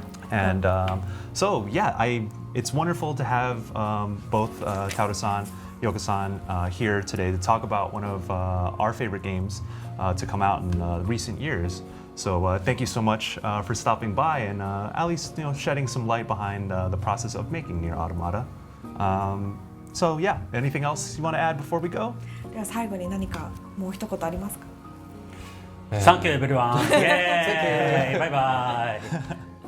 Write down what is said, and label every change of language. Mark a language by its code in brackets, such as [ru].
[en] And so yeah, it's wonderful to have both Taura-san, Yoko-san here today to talk about one of our favorite games to come out in recent years. So thank you so much for stopping by and at least shedding some light behind the process of making Nier Automata. So yeah, anything else you want to add before we go? [ja] では最後に何かもう一言ありますか？ [en] Thank you everyone. Yay! Bye bye.